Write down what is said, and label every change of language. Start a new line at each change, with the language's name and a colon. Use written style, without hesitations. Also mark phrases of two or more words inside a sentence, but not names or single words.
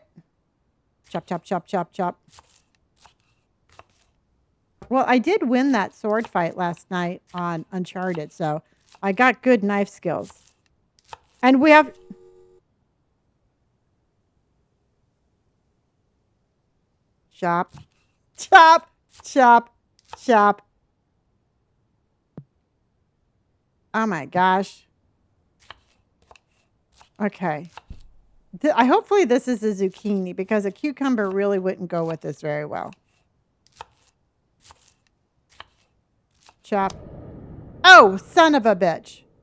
English: Chop, chop, chop, chop, chop. Well, I did win that sword fight last night on Uncharted, so I got good knife skills. And we have... Chop, chop, chop, chop. Oh my gosh. Okay. Hopefully this is a zucchini because a cucumber really wouldn't go with this very well. Chop. Oh, son of a bitch.